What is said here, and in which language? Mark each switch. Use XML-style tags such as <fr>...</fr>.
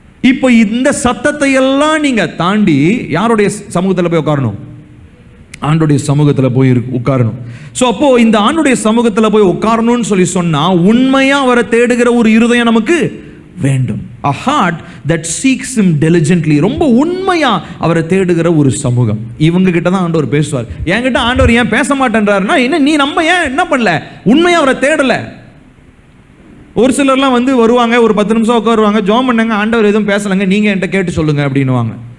<ta>இப்போ இந்த சத்தத்தை எல்லாம் நீங்கள் தாண்டி யாருடைய சமூகத்தில் போய் உட்காரணும்? ஆண்டுடைய சமூகத்தில் போய் உட்காரணும். ஸோ அப்போ இந்த ஆண்டுடைய சமூகத்தில் போய் உட்காரணும்னு சொன்னா, உண்மையா அவரை தேடுகிற ஒரு இருதயம் நமக்கு வேண்டும்.</ta> <en>A heart that seeks him diligently.</en> <ta>ரொம்ப உண்மையா அவரை தேடுகிற ஒரு சமூகம். இவங்க கிட்ட தான் ஆண்டவர் பேசுவார். என்கிட்ட ஆண்டவர் ஏன் பேச மாட்டேன்றாருன்னா, என்ன நீ நம்ம ஏன் என்ன பண்ணல, உண்மையா அவரை தேடல. ஒரு சிலர்லாம் வந்து வருவாங்க, ஒரு 10 நிமிஷம் உட்காருவாங்க, ஜெபம் பண்ணுங்க, ஆண்டவர் எதுவும் பேசலங்க, நீங்க என்கிட்ட கேட்டு சொல்லுங்க அப்படின்னுவாங்க.</ta>